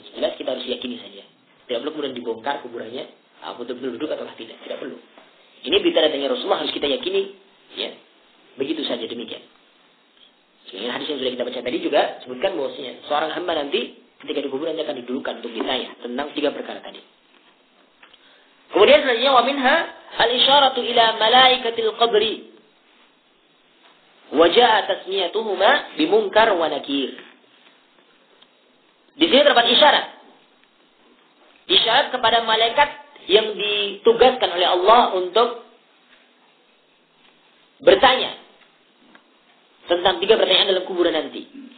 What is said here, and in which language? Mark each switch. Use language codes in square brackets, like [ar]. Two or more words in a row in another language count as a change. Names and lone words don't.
[id] Jelas kita harus yakini saja. Tidak perlu kemudian dibongkar kuburannya, betul-betul duduk atau tidak perlu. Ini berita datangnya Rasulullah harus kita yakini, ya. Begitu saja, demikian. Sehingga hadis yang sudah kita baca tadi juga sebutkan bahwasanya seorang hamba nanti ketika di kuburan akan didudukkan untuk ditanya tentang 3 perkara tadi. Kemudian selanjutnya [ar] ومنها الإشارة إلى ملائكة القبر وجاء تسميتهما بمنكر ونكير. [id] Di sini terdapat isyarat. Isyarat kepada malaikat yang ditugaskan oleh Allah untuk bertanya tentang 3 pertanyaan dalam kuburan nanti.